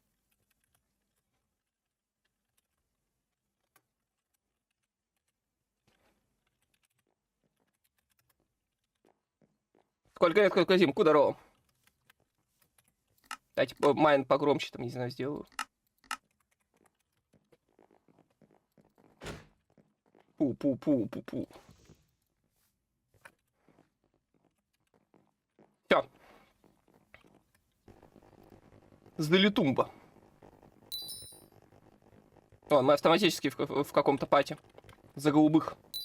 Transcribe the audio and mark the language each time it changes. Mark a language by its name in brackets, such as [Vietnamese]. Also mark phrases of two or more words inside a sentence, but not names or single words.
[Russian] Сколько лет, сколько зим, здорово. Дайте майн погромче там, не знаю, сделаю. Пу-пу-пу-пу-пу. Всё. Залетумба. О, мы автоматически в каком-то пати. За голубых.